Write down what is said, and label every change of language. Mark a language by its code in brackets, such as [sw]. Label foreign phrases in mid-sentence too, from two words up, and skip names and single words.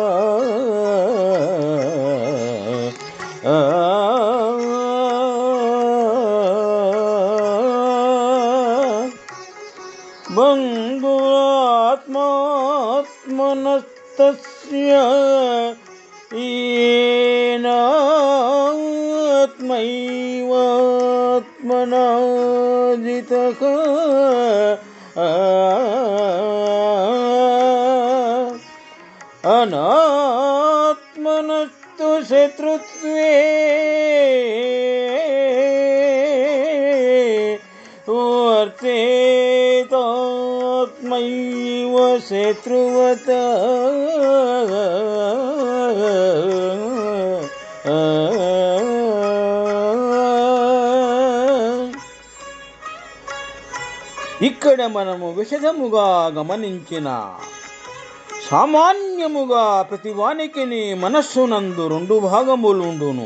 [sa] బంధురాత్మాత్మనస్తస్య येनात्मैवात्मना जितः अनात्मनस्तु शत्रुत्वे वर्तेतात्मैव शत्रुवत् [te] ఇక్కడ మనము విశదముగా గమనించిన సామాన్యముగా ప్రతివానికి మనస్సునందు రెండు భాగములుండును.